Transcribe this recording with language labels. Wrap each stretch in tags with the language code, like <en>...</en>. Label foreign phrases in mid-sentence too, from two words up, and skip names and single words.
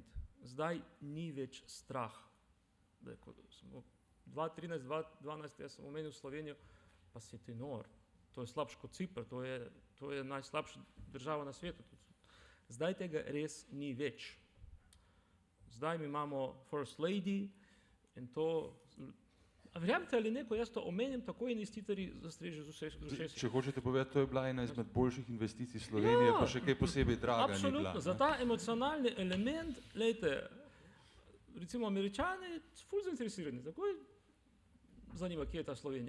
<sl>Zdaj ni več strah. 2013-2012 jaz sem omenil Slovenijo, pa si ti nor. To je slabše kot Cipr, to je najslabša država na svetu. Zdaj tega res ni več. Zdaj mi imamo</sl> <en>First Lady</en> <sl>in to. A verjamete ali ne, ko jaz to omenim, tako investitorji zastrežejo z ušesi. Če hočete povedati, to je bila ena izmed boljših investicij Slovenije, pa še kaj posebej draga ni bila. Absolutno, za ta emocionalni element, glejte, recimo Američani so ful zainteresirani, takoj zanima, kje je ta Slovenija.</sl>